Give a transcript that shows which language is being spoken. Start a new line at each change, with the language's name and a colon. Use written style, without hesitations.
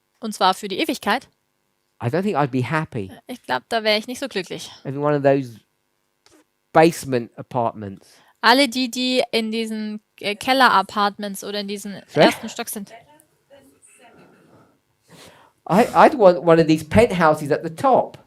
German: und zwar für die Ewigkeit,
English: I don't think I'd be happy.
German: ich glaube, da wäre ich nicht so glücklich.
English: In one of those basement apartments.
German: Alle die in diesen Keller-Apartments oder in diesen
English: Sorry?
German: ersten Stock sind.
English: I'd want one of these penthouses at the top.